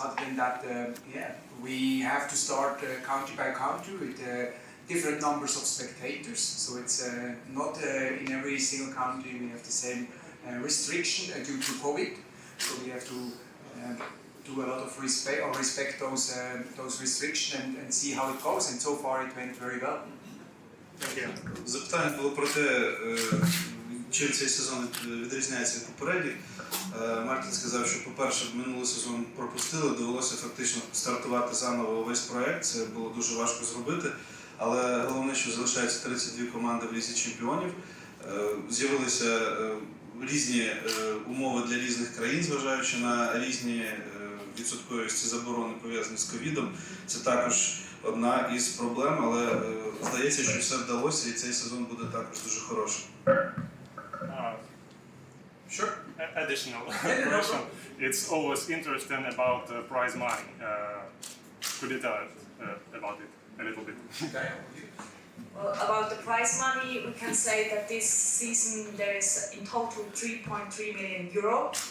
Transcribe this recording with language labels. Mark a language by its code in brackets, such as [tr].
[en] Other than that, we have to start country by country with different numbers of spectators. So it's not in every single country we have the same restriction due to COVID. So we have to do a lot of respect those restrictions and see how it goes. And so far it went very well. [uk] Запитання було про те, чим цей сезон відрізняється від попередніх. Мартін сказав, що, по-перше, минулий сезон пропустили, довелося фактично стартувати заново весь проєкт, це було дуже важко зробити, але головне, що залишаються 32 команди в Лізі Чемпіонів, з'явилися різні умови для різних країн, зважаючи на різні відсотковості заборони, пов'язані з ковідом. Це також одна із проблем, але здається, що все вдалося і цей сезон буде також дуже хорошим. [en] Sure. Additional question. It's always interesting about prize money. Could you tell us about it a little bit? Well, about the prize money, we can say that this season there is in total 3.3 million euro.